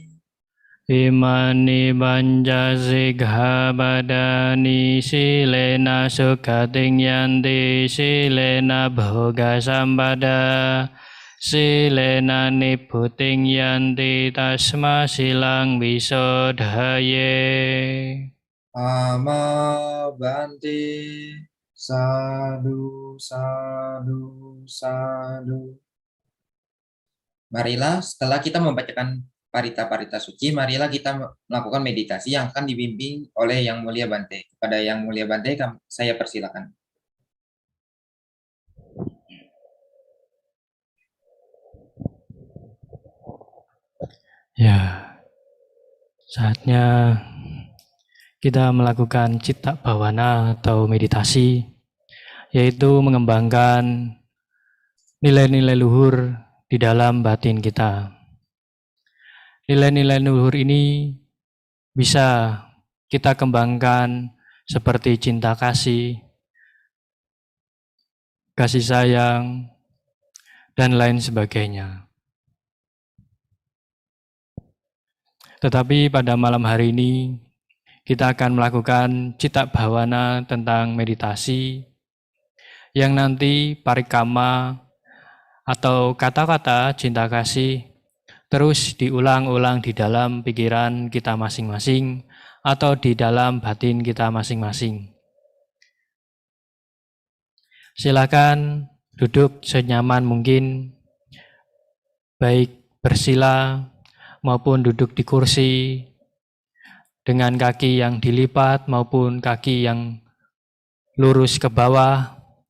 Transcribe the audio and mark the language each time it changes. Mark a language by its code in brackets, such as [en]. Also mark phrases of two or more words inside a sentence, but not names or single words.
[pi] Imani panja sikkhapadani silena sukhating yanti silena bhoga sampada silena nibbutting yanti tasma silang visodhaye. Amabante. Sadu, sadu, sadu. [id] Marilah setelah kita membacakan parita-parita suci, marilah kita melakukan meditasi yang akan dibimbing oleh Yang Mulia Bante. Kepada Yang Mulia Bante, saya persilakan. Ya, saatnya kita melakukan [pi] citta bhavana [id] atau meditasi, yaitu mengembangkan nilai-nilai luhur di dalam batin kita. Nilai-nilai luhur ini bisa kita kembangkan seperti cinta kasih, kasih sayang, dan lain sebagainya. Tetapi pada malam hari ini, kita akan melakukan [pi] citta bhavana [id] tentang meditasi, yang nanti parikama atau kata-kata cinta kasih terus diulang-ulang di dalam pikiran kita masing-masing atau di dalam batin kita masing-masing. Silakan duduk senyaman mungkin, baik bersila maupun duduk di kursi, dengan kaki yang dilipat maupun kaki yang lurus ke bawah.